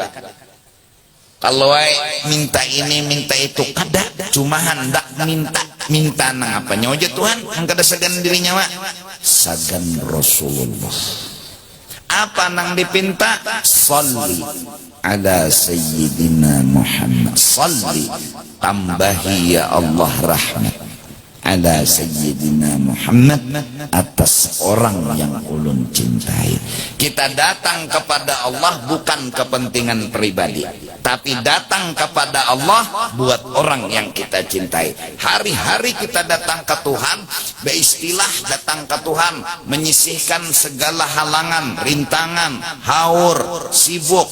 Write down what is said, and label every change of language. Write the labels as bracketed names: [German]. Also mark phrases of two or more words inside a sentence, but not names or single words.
[Banjar] Kalau minta ini minta itu kada, cuma hendak minta nang apa nyawa aja Tuhan, nang kada sagan dirinya wa sagan Rasulullah. Apa nang dipinta? [Arabic] صل على سيدنا محمد. [Banjar] Sholli, tambahi ya Allah rahmat [Arabic] على سيدنا محمد, [Indonesian] atas orang yang ulun cintai. Kita datang kepada Allah bukan kepentingan pribadi, tapi datang kepada Allah buat orang yang kita cintai. Hari-hari kita datang ke Tuhan, beristilah datang ke Tuhan, menyisihkan segala halangan, rintangan, haur, sibuk.